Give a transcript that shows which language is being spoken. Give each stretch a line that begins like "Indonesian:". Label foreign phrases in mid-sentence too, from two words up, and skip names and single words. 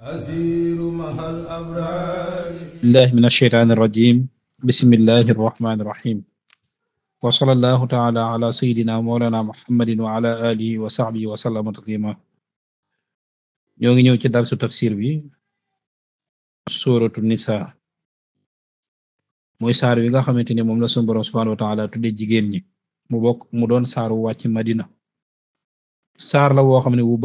Arabic: أسير مع الأبرار الله من الشيطان الرجيم بسم الله الرحمن الرحيم وصلى الله تعالى على سيدنا مولانا محمد وعلى آله وصحبه وسلم تسليما
Wolof: ñoo ngi ñëw ci darsu tafsir bi suratu nisa mooy saar wi nga xamante ni moom la sunu Boroom
Arabic: سبحانه وتعالى
Wolof: tudde jigéen ñi mu doon saaru wàcc Madina saar la woo xam ne bu